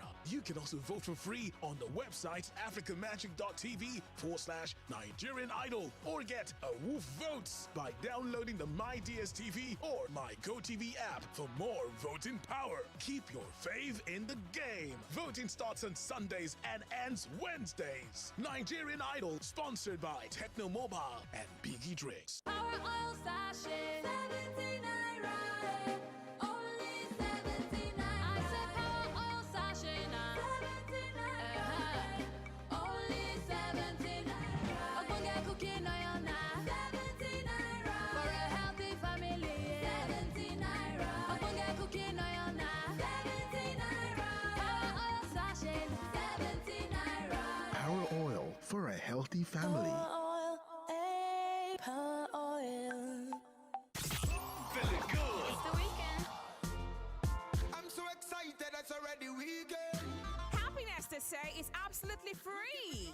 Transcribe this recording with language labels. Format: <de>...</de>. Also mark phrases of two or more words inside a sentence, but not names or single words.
<en>You can also vote for free on the website africamagic.tv/Nigerian Idol or get a woof votes by downloading the My DSTV or My GoTV app for more voting power. Keep your fave in the game. Voting starts on Sundays and ends Wednesdays. Nigerian Idol, sponsored by Techno Mobile and Biggie Drinks. Power oil sachet, 70 naira. Only 70 naira. I said power oil sachet now. 70 naira. Only 70 naira. Ogbonge cooking oil now. 70 naira. For a healthy family. 70 naira. Ogbonge cooking oil now. 70 naira. Power oil sachet now. 70 naira. Power oil for a healthy family. Power oil. Feeling good. It's the weekend. I'm so excited, it's already weekend. Happiness, they say, is absolutely free.</en>